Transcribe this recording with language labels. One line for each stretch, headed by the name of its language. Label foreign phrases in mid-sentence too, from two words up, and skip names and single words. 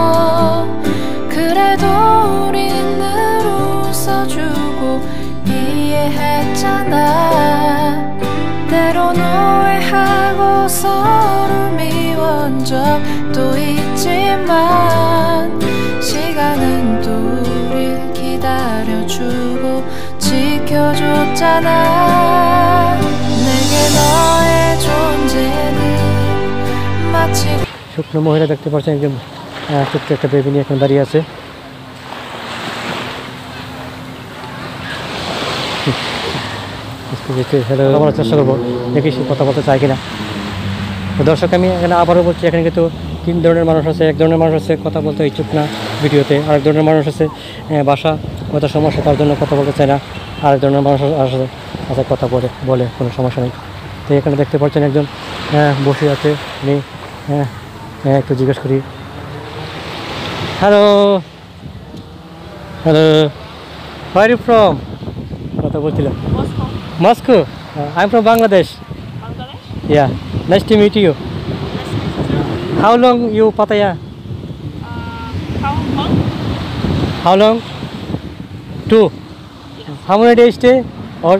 Korean: 그래도 우린 늘 웃어주고 이해했잖아 때론 오해하고 서로 미워한 적도 있지만 시간은 또 우릴 기다려주고 지켜줬잖아 내게 너의 존재는 마치
Bangla: শুকনো মহিলা দেখতে পাচ্ছেন, একজন ছোট্ট একটা বেবি নিয়ে এখন দাঁড়িয়ে আছে। হ্যালো বলার চেষ্টা করবো, দেখি সে কথা বলতে চায় কিনা। তো দর্শক, আমি এখানে আবারও বলছি, এখানে কিন্তু তিন ধরনের মানুষ আছে। এক ধরনের মানুষ আছে কথা বলতে ইচ্ছুক না ভিডিওতে, আরেক ধরনের মানুষ আছে ভাষা কথা সমস্যা, তার জন্য কথা বলতে চায় না, আরেক ধরনের মানুষ আছে কথা বলে কোনো সমস্যা নেই। তো এখানে দেখতে পাচ্ছেন একজন বসে আছে, উনি একটু জিজ্ঞেস করি।
English: Hello hello, where you from?
Bangla: কথা বলছিলাম।
English: Moscow. I'm from Bangladesh. Bangladesh? Yeah. Nice to meet you. How long you Pattaya? How long? How long? 2. How many days stay? Or